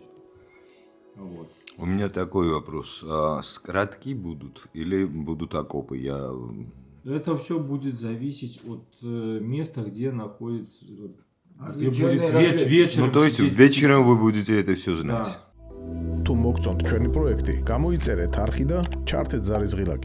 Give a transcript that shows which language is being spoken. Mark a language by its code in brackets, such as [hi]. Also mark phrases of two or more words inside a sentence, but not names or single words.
[ru] Вот. У меня такой вопрос. Скрадки будут или будут окопы? Это все будет зависеть от места, где находится, где будет вечером. Ну, то есть вечером вы будете это все знать? Да. [ka] თუ მოგწონთ ჩვენი პროექტი, გამოიწერეთ არხი და ჩართეთ ზარიზღილაკი.